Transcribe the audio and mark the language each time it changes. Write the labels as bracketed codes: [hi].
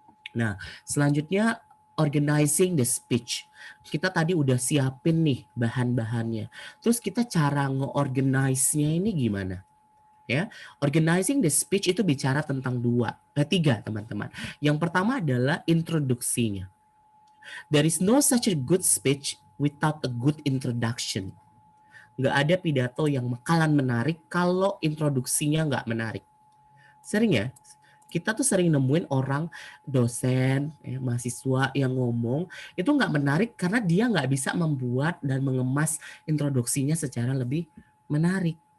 [id] Nah, selanjutnya [en] organizing the speech. [id] Kita tadi udah siapin nih bahan-bahannya. Terus kita cara nge-organize-nya ini gimana? Ya, [en] organizing the speech [id] itu bicara tentang tiga teman-teman. Yang pertama adalah introduksinya. [en] There is no such a good speech without a good introduction. [id] Nggak ada pidato yang bakalan menarik kalau introduksinya nggak menarik. Sering ya, kita tuh sering nemuin orang, dosen, mahasiswa yang ngomong, itu nggak menarik karena dia nggak bisa membuat dan mengemas introduksinya secara lebih menarik.